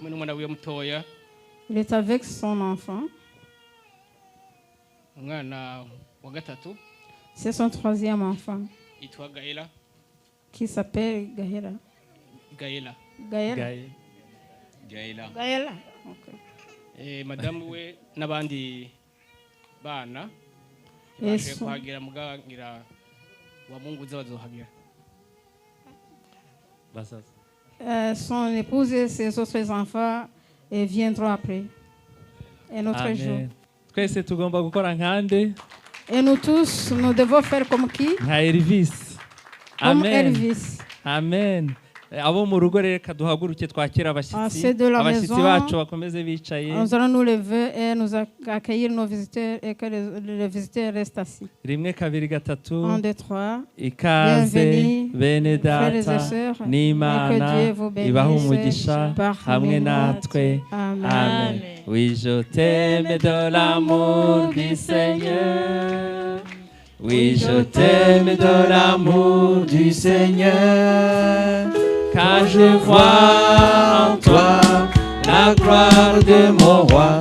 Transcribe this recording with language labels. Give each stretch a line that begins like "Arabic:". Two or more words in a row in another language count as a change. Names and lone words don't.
French: Il est avec son enfant. C'est son troisième enfant qui s'appelle Gaëla. Gaëla. Okay. Et madame
Kinyarwanda: we n'abandi bana baje kuhagera mugangira wa Mungu zabazohagera.
French: Son épouse et ses autres enfants viendront après. Un autre jour. Et nous tous, nous devons faire comme qui? Elvis. Comme Elvis. Amen.
Kinyarwanda: Abo mu rugo reka duhaguruke twakira abashyitsi bacu bakomeze bicaye.
French: Nous allons nous lever et nous accueillir nos visiteurs et que les visiteurs restent assis.
Kinyarwanda: Rimwe kabiri gatatu.
French: 1 2 3.
Kinyarwanda: Ikaze bene data n'Imana ibaha umugisha hamwe natwe. Amen.
French: Oui, je t'aime de l'amour du Seigneur. Oui, je t'aime de l'amour du Seigneur. Car je vois en toi la gloire de mon roi.